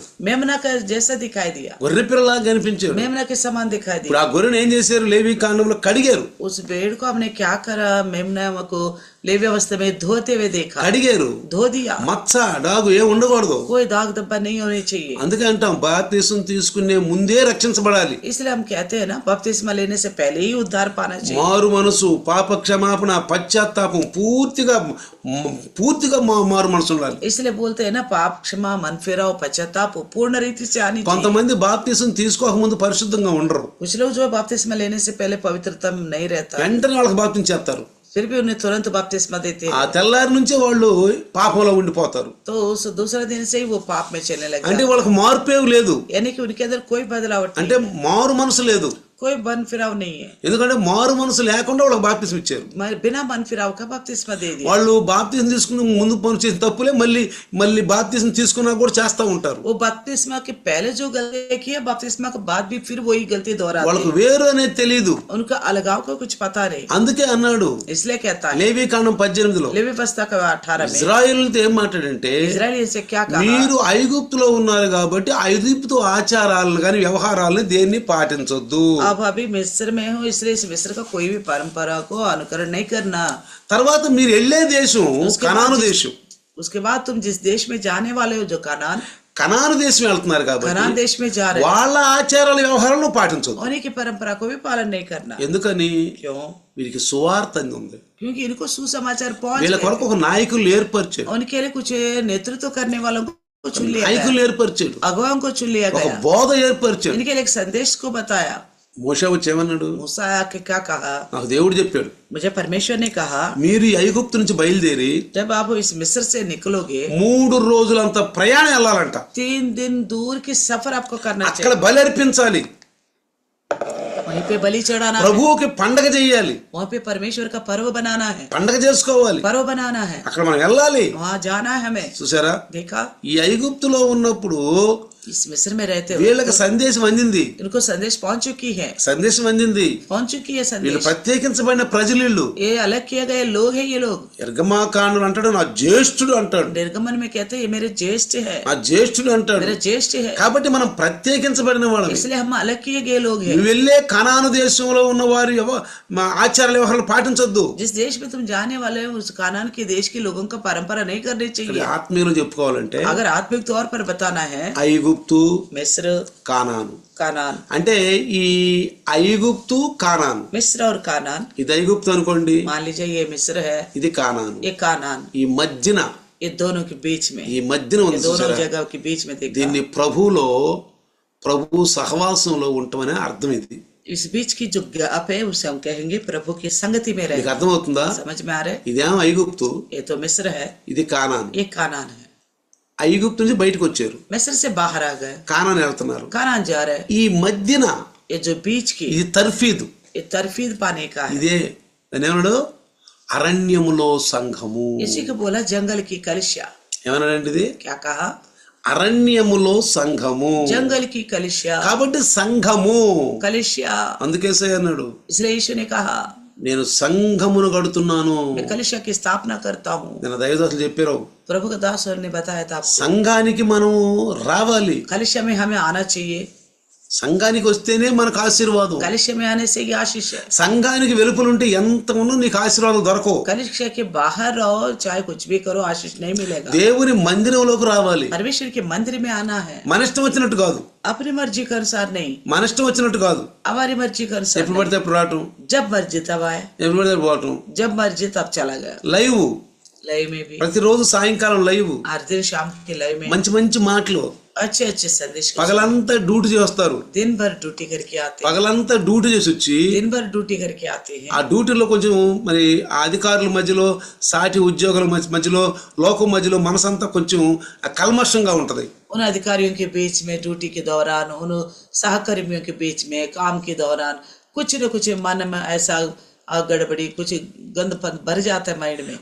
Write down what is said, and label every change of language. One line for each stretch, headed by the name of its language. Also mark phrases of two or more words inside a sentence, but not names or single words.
Hindi: मेमना का जैसा दिखाई दिया,
Telugu: గొర్రె పిల్లలాగా కనిపించాడు.
Hindi: मेमना के समान दिखाई
Telugu: ఇప్పుడు
Hindi: दिया.
Telugu: ఆ గొర్రెను ఏం చేశారు? లేవి కాండంలో కడిగారు.
Hindi: उस भेड़ को हमने क्या करा? मेमना को लेवी अवस्था में धोते हुए देखा,
Telugu: కడిగారు.
Hindi: धो दिया.
Telugu: మచ్చ డాగు ఏ ఉండకూడదు.
Hindi: कोई दाग धब्बा नहीं होने चाहिए.
Telugu: అందుకే అంటాం, బాప్తిసం తీసుకునే ముందే రక్షించబడాలి.
Hindi: इसलिए हम कहते हैं ना, बपतिस्मा लेने से पहले ही उद्धार पाना चाहिए.
Telugu: మారు మనసు, పాప క్షమాపణ, పశ్చాత్తాపం, పూర్తిగా మారు మనసు ఉండాలి.
Hindi: इसलिए बोलते हैं ना, पाप क्षमा, मन फिराव, पश्चाताप पूर्ण रीति से आनी चाहिए.
Telugu: కొంతమంది బాప్తిసం తీసుకోక ముందు పరిశుద్ధంగా ఉండరు,
Hindi: कुछ लोग जो बपतिस्मा लेने से पहले पवित्रता नहीं रहता,
Telugu: వెంటనే వాళ్ళకి బాప్తిసం చేస్తారు.
Hindi: फिर भी उन्हें तुरंत बपतिस्मा देते
Telugu: ఆ
Hindi: हैं,
Telugu: తెల్లారి నుంచే వాళ్ళు పాపంలో ఉండిపోతారు.
Hindi: तो उस दूसरे दिन से ही वो पाप में चलने लगे.
Telugu: అంటే వాళ్ళకి మార్పేవి లేదు,
Hindi: यानी कि उनके अंदर कोई बदलावट
Telugu: అంటే
Hindi: नहीं,
Telugu: మారు మనసు లేదు.
Hindi: कोई मन फिराव नहीं है.
Telugu: ఎందుకంటే మారు మనసు లేకుండా వాళ్ళకి బాప్తిసం ఇచ్చారు.
Hindi: बिना मन फिराव का बपतिस्मा दे दिया.
Telugu: వాళ్ళు బాప్తిసం తీసుకుని ముందు పని చేసిన తప్పులే మళ్ళీ బాప్తిసం తీసుకున్నా కూడా చేస్తూ ఉంటారు.
Hindi: वो बपतिस्मा के पहले जो गलती की है, बपतिस्मा के बाद भी फिर वही गलती दोहराते
Telugu: వాళ్ళకు
Hindi: हैं.
Telugu: వేరు అనేది తెలియదు.
Hindi: उनका अलगाव का कुछ पता नहीं,
Telugu: అందుకే అన్నాడు
Hindi: इसलिए कहता है
Telugu: లేవి కాండం 18లో,
Hindi: लेवी व्यवस्था का 18 में
Telugu: ఇజ్రాయేలుతో ఏం మాట్లాడంటే,
Hindi: इजराइली से क्या कहा?
Telugu: మీరు ఐగుప్తులో ఉన్నారు కాబట్టి ఐగుప్తు ఆచారాలను కానీ వ్యవహారాలను దేన్ని పాటించొద్దు.
Hindi: अब अभी मिस्र में हूँ, इसलिए इस मिस्र का कोई भी परंपरा को अनुकरण नहीं करना.
Telugu: తర్వాత మీరు వెళ్ళే దేశం కనాను దేశం.
Hindi: उसके बाद तुम जिस देश में जाने वाले हो, जो
Telugu: కనాను దేశం వెళ్తున్నారు
Hindi: कनान
Telugu: కాబట్టి
Hindi: देश में जा रहे
Telugu: వాళ్ళ ఆచారాల వ్యవహారాలను పాటించొద్దు.
Hindi: उन्हीं की परंपरा को भी पालन नहीं करना.
Telugu: ఎందుకని?
Hindi: क्यों?
Telugu: వీరికి సువార్తంగా ఉంది.
Hindi: क्योंकि इनको सुसमाचार पहुंच
Telugu: వీళ్ళ
Hindi: गए.
Telugu: కొరకు ఒక నాయకులు ఏర్పరిచాడు,
Hindi: उनके लिए कुछ नेतृत्व करने वालों को चुन लिया गया,
Telugu: నాయకులు ఏర్పరిచాడు,
Hindi: अगुवाओं को चुन लिया
Telugu: ఒక
Hindi: गया,
Telugu: బోధ ఏర్పరిచాడు.
Hindi: इनके लिए एक संदेश को बताया.
Telugu: మోషే వచ్చి ఏమన్నాడు?
Hindi: मूसा के क्या कहा?
Telugu: నాకు దేవుడు చెప్పాడు,
Hindi: मुझे परमेश्वर ने कहा,
Telugu: మీరు ఈ ఐగుప్తు నుంచి బయలుదేరి
Hindi: जब आप इस मिस्र से निकलोगे
Telugu: 3 రోజులంత ప్రయాణం వెళ్ళాలంట.
Hindi: 3 दिन दूर की सफर आपको करना
Telugu: అక్కడ
Hindi: चाहिए.
Telugu: బలి అర్పించాలి,
Hindi: वहीं पे बलि चढ़ाना है,
Telugu: ప్రభువుకి పండగ చేయాలి,
Hindi: वहाँ पे परमेश्वर का पर्व बनाना है,
Telugu: పండగ చేసుకోవాలి.
Hindi: पर्व बनाना है,
Telugu: అక్కడ మనం వెళ్ళాలి.
Hindi: वहाँ जाना है हमें.
Telugu: చూసారా,
Hindi: देखा,
Telugu: ఈ ఐగుప్తులో ఉన్నప్పుడు
Hindi: इस मिस्र में रहते हुए
Telugu: వీళ్ళకి సందేశం అందింది,
Hindi: इनको संदेश पहुंच चुकी है,
Telugu: సందేశం అందింది.
Hindi: पहुंच चुकी है
Telugu: వీళ్ళు
Hindi: संदेश।
Telugu: ప్రత్యేకించబడిన ప్రజలు వీళ్ళు.
Hindi: ये अलग किए गए लोग हैं ये लोग।
Telugu: నిర్గమాకాండం అంటాడు నా జ్యేష్ఠుడు అంటాడు,
Hindi: निर्गमन में कहते हैं ये मेरे ज्येष्ठ है,
Telugu: నా జ్యేష్ఠుడు అంటాడు.
Hindi: मेरे ज्येष्ठ है,
Telugu: కాబట్టి మనం ప్రత్యేకించబడిన వాళ్ళం.
Hindi: इसलिए हम अलग किए गए लोग हैं।
Telugu: నువ్వు వెళ్ళే కనాను దేశంలో ఉన్న వారి మా ఆచార వ్యవహారాలు పాటించొద్దు.
Hindi: जिस देश में तुम जाने वाले हो उस कानान के देश के लोगों का परंपरा नहीं करनी चाहिए।
Telugu: ఆత్మీయులు చెప్పుకోవాలంటే
Hindi: अगर आत्मिक तौर पर बताना है,
Telugu: ఐగుప్తు,
Hindi: मिस्र,
Telugu: కానాను.
Hindi: कानान,
Telugu: అంటే ఈ ఐగుప్తు కానాను,
Hindi: मिस्र और कानान,
Telugu: ఇది ఐగుప్తు అనుకోండి,
Hindi: मान लीजिए ये मिस्र है,
Telugu: ఇది కానాను.
Hindi: ये कानान,
Telugu: ఈ మధ్యన
Hindi: ये दोनों के बीच में,
Telugu: ఈ మధ్యన
Hindi: ये
Telugu: ఉంది
Hindi: दोनों
Telugu: చూసారా?
Hindi: जगह के बीच में देखा।
Telugu: దీన్ని ప్రభు సహవాసంలో ఉండటమనే అర్థం. ఇది
Hindi: इस बीच की जो गैप है उसे हम कहेंगे प्रभु की संगति में
Telugu: నీకు
Hindi: रहे।
Telugu: అర్థమవుతుందా?
Hindi: समझ में आ रहे?
Telugu: ఇదేమో ఐగుప్తు,
Hindi: ये तो मिस्र है,
Telugu: ఇది కానాను.
Hindi: ये कानान है।
Telugu: ఐగుప్తు నుంచి బయటకు వచ్చారు,
Hindi: मिस्र से बाहर आ गए,
Telugu: కానాను వెళ్తున్నారు.
Hindi: कानान जा रहे।
Telugu: ఈ మధ్యన
Hindi: ये जो बीच की
Telugu: ఇది తర్ఫీదు,
Hindi: ये तरफीद पाने का है।
Telugu: ఇదే దాన్ని ఏమన్నాడు? అరణ్యములో సంఘము.
Hindi: इसी को बोला जंगल की कलिसिया।
Telugu: ఏమన్నాడంటే ఇది
Hindi: क्या कहा?
Telugu: అరణ్యములో సంఘము.
Hindi: जंगल की कलिसिया,
Telugu: కాబట్టి సంఘము.
Hindi: कलिसिया।
Telugu: అందుకేసే అన్నాడు
Hindi: इसलिए यीशु ने कहा
Telugu: నేను సంఘమును కడుతున్నాను.
Hindi: मैं कलिसिया की स्थापना करता हूँ।
Telugu: నేను దైవదాసులు చెప్పారు,
Hindi: प्रभु का दास ने बताया था आपको,
Telugu: సంఘానికి మనం రావాలి.
Hindi: कलिसिया में हमें आना चाहिए।
Telugu: సంఘానికి వస్తేనే మనకు ఆశీర్వాదం.
Hindi: कलिसिया में आने से ही आशीष है।
Telugu: సంఘానికి వెలుపలుంటే ఎంత ఉన్నా నీకు ఆశీర్వాదం దొరకవు.
Hindi: कलिसिया के बाहर रहो चाहे कुछ भी करो आशीष नहीं मिलेगा।
Telugu: దేవుని మందిరంలోకి రావాలి.
Hindi: परमेश्वर के मंदिर में आना है,
Telugu: మన ఇష్టం వచ్చినట్టు కాదు,
Hindi: अपनी मर्जी के अनुसार नहीं,
Telugu: మన ఇష్టం వచ్చినట్టు కాదు.
Hindi: हमारी मर्जी के अनुसार
Telugu: ఎప్పుడు
Hindi: नहीं।
Telugu: పడితే అప్పుడు రావటం,
Hindi: जब मर्जी तब आए,
Telugu: ఎప్పుడు పడితే అప్పుడు పోవటం.
Hindi: जब मर्जी तब चला गया।
Telugu: లైవ్
Hindi: लय में भी
Telugu: ప్రతిరోజు సాయంకాలం లైవ్,
Hindi: हर दिन शाम के लय में
Telugu: మంచి మంచి మాటలు.
Hindi: अच्छे अच्छे संदेश के
Telugu: పగలంతా డ్యూటీ చేస్తారు,
Hindi: दिन भर ड्यूटी करके आते हैं,
Telugu: పగలంతా డ్యూటీ చేసి వచ్చి
Hindi: दिन भर ड्यूटी करके आते हैं।
Telugu: ఆ డ్యూటీలో కొంచెం మరి ఆ అధికారుల మధ్యలో, సాటి ఉద్యోగుల మధ్యలో, లోకం మధ్యలో మనసంతా కొంచెం కల్మషంగా ఉంటది.
Hindi: उन अधिकारियों के बीच में ड्यूटी के दौरान, उन सहकर्मियों के बीच में काम के दौरान कुछ न कुछ मन में ऐसा गड़बड़ी, कुछ गंदपन भर जाता है माइंड में।